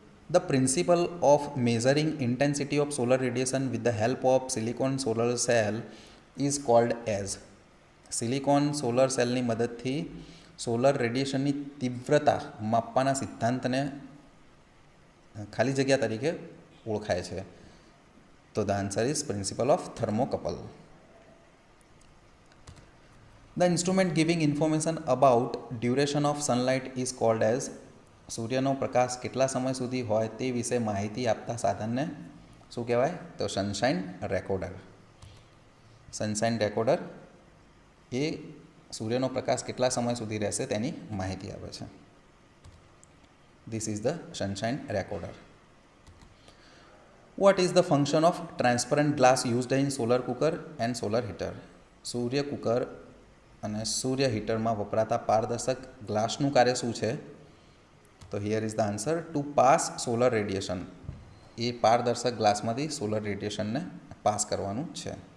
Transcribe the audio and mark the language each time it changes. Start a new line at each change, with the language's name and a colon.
English: The principle of measuring intensity of solar radiation with the help of silicon solar cell is called as.
Gujarati: Silicon solar સેલની મદદથી solar રેડિયેશનની તીવ્રતા માપવાના સિદ્ધાંતને ખાલી જગ્યા તરીકે ઓળખાય છે.
English: તો the answer is principle of thermocouple. The instrument giving information about duration of sunlight is called as.
Gujarati: સૂર્યનો પ્રકાશ કેટલા સમય સુધી હોય તે વિશે માહિતી આપતા સાધનને શું કહેવાય? તો સનશાઇન રેકોર્ડર. સનશાઇન રેકોર્ડર એ સૂર્યનો પ્રકાશ કેટલા સમય સુધી રહેશે તેની માહિતી આપે છે.
English: This is the sunshine recorder. What is the function of transparent glass used in solar cooker and solar heater?
Gujarati: Surya cooker અને સૂર્ય હીટરમાં વપરાતા પારદર્શક ગ્લાસનું કાર્ય શું છે?
English: તો here is the answer, to pass solar radiation.
Gujarati: એ પારદર્શક ગ્લાસમાંથી સોલર રેડિયેશનને પાસ કરવાનું છે.